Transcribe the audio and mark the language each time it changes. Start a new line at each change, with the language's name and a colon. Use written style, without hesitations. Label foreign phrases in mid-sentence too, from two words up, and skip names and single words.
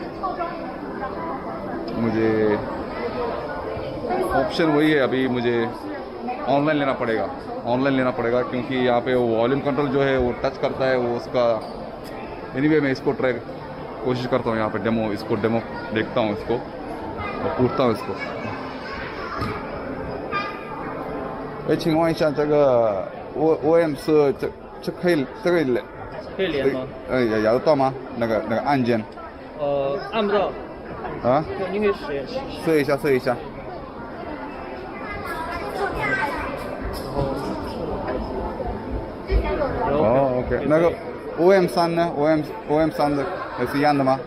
Hindi: मुझे ऑप्शन वही है, अभी मुझे ऑनलाइन लेना पड़ेगा, क्योंकि यहाँ पे वो
English: volume control
Hindi: जो है वो टच करता है, वो उसका। एनीवे मैं इसको कोशिश करता हूँ यहाँ पे डेमो देखता हूँ इसको और पूछता हूँ इसको।
Chinese: 请问一下，这个 OM 是这可以连吗？摇得到吗？那个按键？按不到。啊？你可以试一下。试一下。哦 ，OK， 那个 OM3呢 ？OM3的也是一样的吗？